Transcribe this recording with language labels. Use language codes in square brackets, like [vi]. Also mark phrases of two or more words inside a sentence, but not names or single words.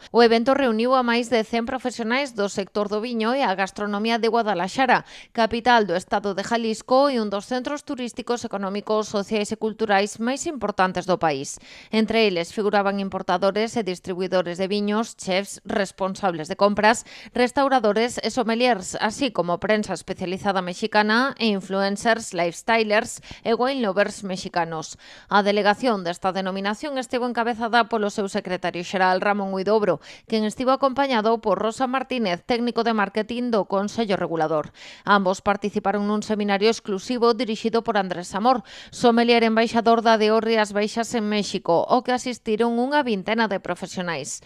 [gl] O evento reuniu a máis de 100 profesionais do sector do viño e a gastronomía de Guadalaxara, capital do estado de Jalisco e un dos centros turísticos, económicos, sociais e culturais máis importantes do país. Entre eles figuraban importadores e distribuidores de viños, chefs, responsables de compras, restauradores e sommeliers, así como prensa especializada mexicana e influencers, lifestylers e [en] wine lovers [gl] mexicanos. A delegación desta denominación estivo encabezada polo seu secretario xeral Ramón Huidobro, quen estivo acompañado por Rosa Martínez, técnico de marketing do Consello Regulador. Ambos participaron nun seminario exclusivo dirixido por Andrés Amor, sommelier embaixador da DO Rías Baixas en México, ao que asistiron unha vintena de profesionais.